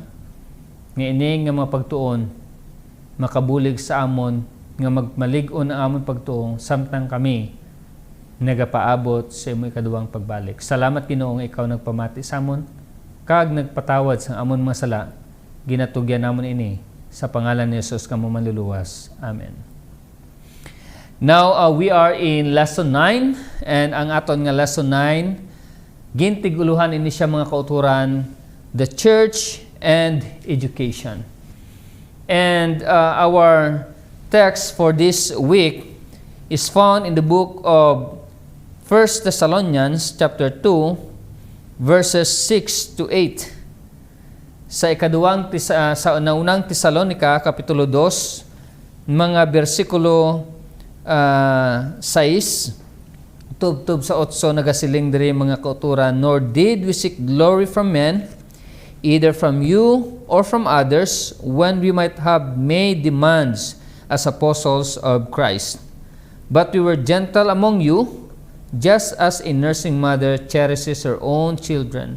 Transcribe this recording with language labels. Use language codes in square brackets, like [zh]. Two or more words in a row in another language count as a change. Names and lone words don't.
[hil] Nga ini nga mga pagtuon, makabulig sa amon, nga magmalig-on ang amon pagtuong, samtang kami nagapaabot sa imo ikaduwang pagbalik. Salamat Ginoo nga ikaw nagpamati sa amon, kag nagpatawad sa amon mga sala, ginatugyan namon ini, sa pangalan ni Jesus kamo manluluwas. Amen. [en] Now, we are in lesson 9, and [hil] ang aton nga lesson 9, gintiguluhan ini siya mga kauturan, [en] the church and education. And our text for this week is found in the book of 1 Thessalonians chapter 2 verses 6 to 8. [hil] Sa sa unang Tesalonica kapitulo 2 mga bersikulo 6 tub sa 8 nagasiling diri mga kauturan, [en] nor did we seek glory from men, either from you or from others, when we might have made demands as apostles of Christ. But we were gentle among you, just as a nursing mother cherishes her own children.